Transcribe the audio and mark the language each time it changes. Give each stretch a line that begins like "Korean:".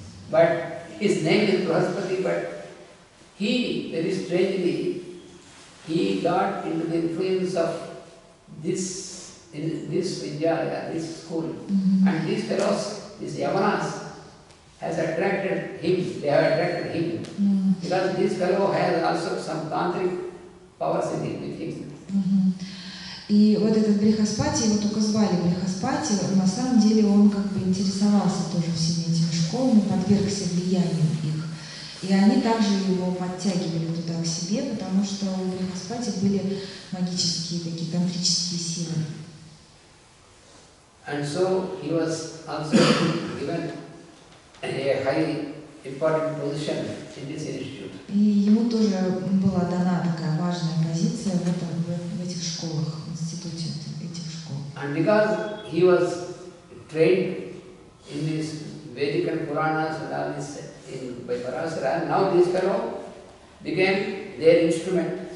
English: But his name is Brahaspati, but he, very strangely, he got into the influence of this Vidyalaya, this school. And these fellows, these Yavanas, has attracted him, they have attracted him. Because this fellow has also some tantric powers in it with him.
Russian: И вот этот Брихаспати, его только звали Брихаспати, на самом деле он как бы интересовался тоже всеми этими школами, подвергся влиянию их. И они также его подтягивали туда к себе, потому что у Брихаспати были магические такие тантрические силы.
English: And so he was also given a high important position in this institute.
Russian: И ему тоже была дана такая важная позиция в этих школах, в институте этих школ.
English: And because he was trained in these Vedic and Puranas and all this by Parasara, now this fellow became their instrument.